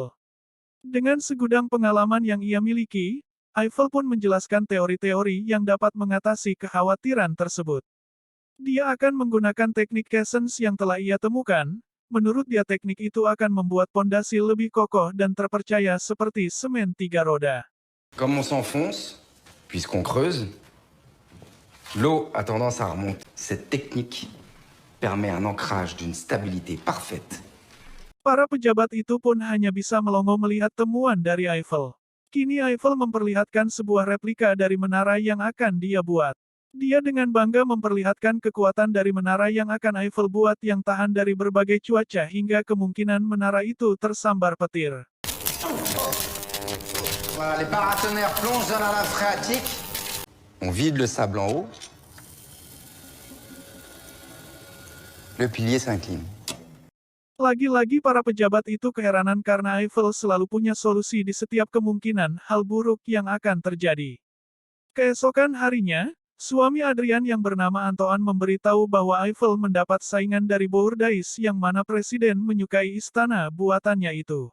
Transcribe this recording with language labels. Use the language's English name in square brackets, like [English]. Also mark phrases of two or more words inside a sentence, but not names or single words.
[Indonesian] Dengan segudang pengalaman yang ia miliki, Eiffel pun menjelaskan teori-teori yang dapat mengatasi kekhawatiran tersebut. Dia akan menggunakan teknik Kessens yang telah ia temukan. Menurut dia teknik itu akan membuat pondasi lebih kokoh dan terpercaya seperti semen 3 roda. [French] Comme on s'enfonce, puisqu'on creuse, l'eau a tendance à remonter. Cette technique permet un ancrage d'une stabilité parfaite. [Indonesian] Para pejabat itu pun hanya bisa melongo melihat temuan dari Eiffel. Kini Eiffel memperlihatkan sebuah replika dari menara yang akan dia buat. Dia dengan bangga memperlihatkan kekuatan dari menara yang akan Eiffel buat yang tahan dari berbagai cuaca hingga kemungkinan menara itu tersambar petir. [French] Voilà, les paratonnerres plongent dans la lave phréatique. On vide le sable en haut. Le pilier s'incline. [Indonesian] Lagi-lagi para pejabat itu keheranan karena Eiffel selalu punya solusi di setiap kemungkinan hal buruk yang akan terjadi. Keesokan harinya, suami Adrian yang bernama Antoine memberitahu bahwa Eiffel mendapat saingan dari Bourdieu yang mana presiden menyukai istana buatannya itu.